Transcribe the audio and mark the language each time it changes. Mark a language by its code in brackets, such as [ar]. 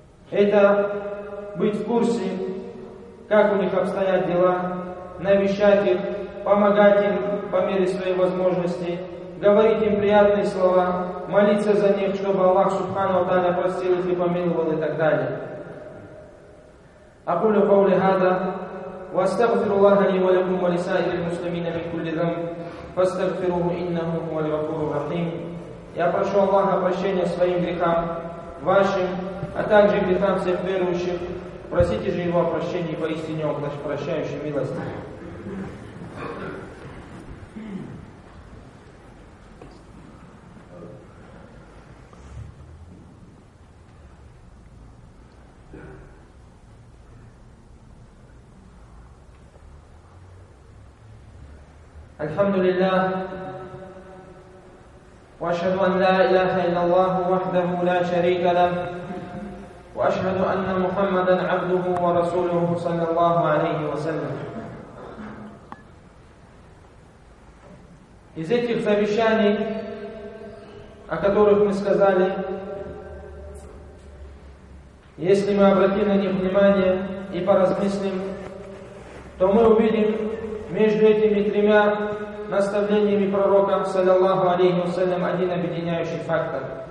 [ru] Это быть в курсе, как у них обстоят дела, навещать их, помогать им по мере своей возможности, говорить им приятные слова, молиться за них, чтобы Аллах Субхана ва Тааля простил их и помиловал и так далее. [ar] Акулю каули хаза. واستغفر الله لي ولكم ولسائر المسلمين من كل ذنب فاستغفروه انه هو الغفور الرحيم. [ru] Я прошу Аллаха прощения своим грехам, вашим, а также грехам всех верующих. Просите же его о прощении, поистине он прощающий милости. [ar] الحمد لله وأشهد أن لا إله إلا الله وحده لا شريك له وأشهد أن محمدا عبده ورسوله صلى الله عليه وسلم. [ru] Из этих завещаний, о которых мы сказали, если мы обратим на них внимание и поразмыслим, то мы увидим между этими тремя наставлениями пророка, саллиллаху алейхи вассалям, один объединяющий фактор.